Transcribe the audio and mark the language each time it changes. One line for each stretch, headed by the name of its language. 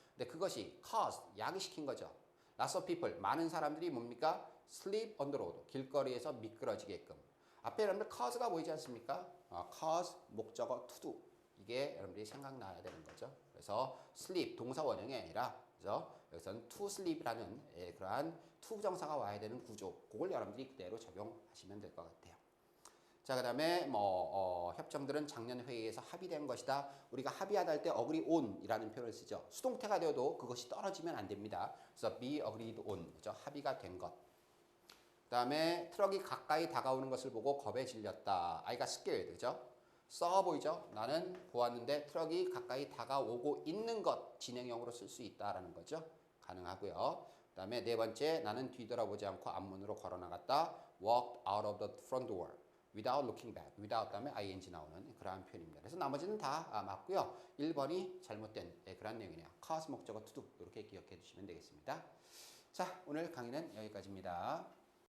Korean: 근데 그것이 caused, 야기시킨 거죠.
English: Lots of people,
Korean: 많은 사람들이 뭡니까?
English: Sleep on the road,
Korean: 길거리에서 미끄러지게끔. 앞에 여러분들 cause가 보이지 않습니까?
English: cause, 목적어 to do.
Korean: 이게 여러분들이 생각나야 되는 거죠. 그래서 sleep, 동사 원형이 아니라 그죠? 여기서는 to sleep이라는 그러한 to 부정사가 와야 되는 구조. 그걸 여러분들이 그대로 적용하시면 될 것 같아요. 자, 그 다음에 협정들은 작년 회의에서 합의된 것이다. 우리가 합의하다 할 때 agree on 이라는 표현을 쓰죠. 수동태가 되어도 그것이 떨어지면 안 됩니다. 그래서
English: be agreed on,
Korean: 그죠? 합의가 된 것. 그 다음에 트럭이 가까이 다가오는 것을 보고 겁에 질렸다.
English: I got scared,
Korean: 그죠? 써 보이죠? 나는 보았는데 트럭이 가까이 다가오고 있는 것 진행형으로 쓸 수 있다라는 거죠. 가능하고요. 그 다음에 네 번째, 나는 뒤돌아보지 않고 앞문으로 걸어 나갔다.
English: Walked out of the front door without looking back.
Korean: without 다음에 ing 나오는 그러한 표현입니다. 그래서 나머지는 다 맞고요. 1번이 잘못된 그런 내용이네요. cause 목적어 to do 이렇게 기억해 두시면 되겠습니다. 자, 오늘 강의는 여기까지입니다.